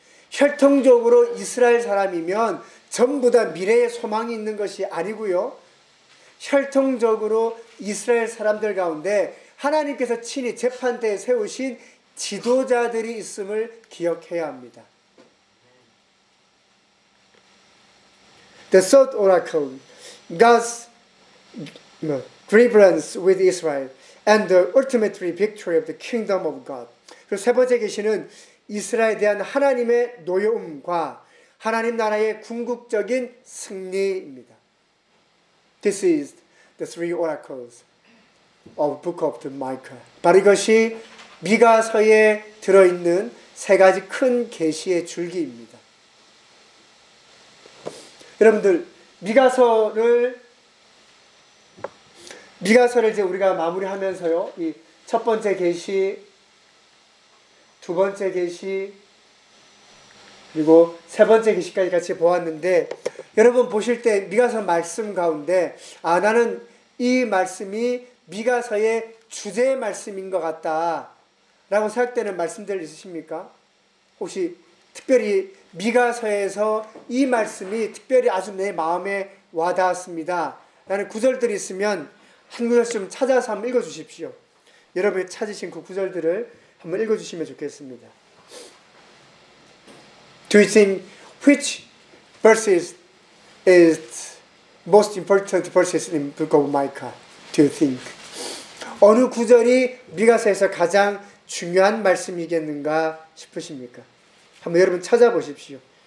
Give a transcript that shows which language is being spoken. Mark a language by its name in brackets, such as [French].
[Korean] 혈통적으로 이스라엘 사람이면 전부 다 미래의 소망이 있는 것이 아니고요. 혈통적으로 이스라엘 사람들 가운데 하나님께서 친히 재판대에 세우신 지도자들이 있음을 기억해야 합니다. [English] The third oracle, God's deliverance with Israel and the ultimate victory of the kingdom of God. [Korean] 그리고 세 번째 계시는 이스라엘에 대한 하나님의 노여움과 하나님 나라의 궁극적인 승리입니다. [English] This is the three oracles of Book of the Micah. [Korean] 바로 이것이 미가서에 들어있는 세 가지 큰 계시의 줄기입니다. 여러분들 미가서를 이제 우리가 마무리하면서요. 이 첫 번째 계시 두 번째 계시 그리고 세 번째 계시까지 같이 보았는데 여러분 보실 때 미가서 말씀 가운데 아 나는 이 말씀이 미가서의 주제 말씀인 것 같다 라고 생각되는 말씀들 있으십니까? 혹시 특별히 미가서에서 이 말씀이 특별히 아주 내 마음에 와닿았습니다 라는 구절들이 있으면 한 구절씩 찾아서 한번 읽어주십시오. 여러분이 찾으신 그 구절들을 한번 읽어주시면 좋겠습니다. [English] Do you think which verses is most important verses in the book of Micah? Do you think? [Korean] 어느 구절이 미가서에서 가장 중요한 말씀이겠는가 싶으십니까? 한번 여러분 찾아보십시오.